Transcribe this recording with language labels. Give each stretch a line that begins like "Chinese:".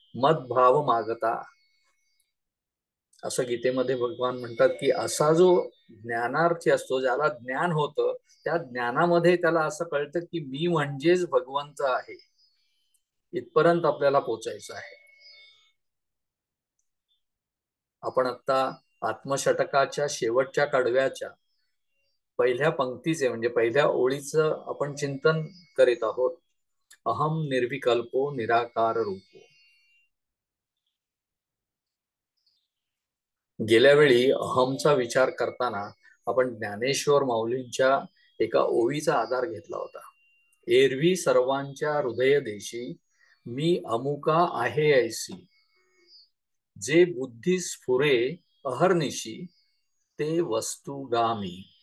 Marathi: मद्भाव मागता, असं गीतेमध्ये भगवान म्हणतात की असा जो ज्ञानार्थी असतो, ज्याला ज्ञान होतं, त्या ज्ञानामध्ये त्याला असं कळतं की मी म्हणजेच भगवंत आहे. इथपर्यंत आपल्याला पोचायचं आहे. आपण आता आत्मषटकाच्या शेवटच्या कडव्याच्या पहिल्या पंक्तीचे म्हणजे पहिल्या ओळीचं आपण चिंतन करीत आहोत.
Sanskrit: अहम निर्विकल्पो निराकार रूपो.
Marathi: गेल्या वेळी अहमचा विचार करताना आपण ज्ञानेश्वर माऊलींच्या एका ओळीचा आधार घेतला होता. एरवी सर्वांच्या हृदय देशी मी अमुका आहे ऐसी, जे बुद्धी स्फुरे अहर्निशी ते वस्तुगामी.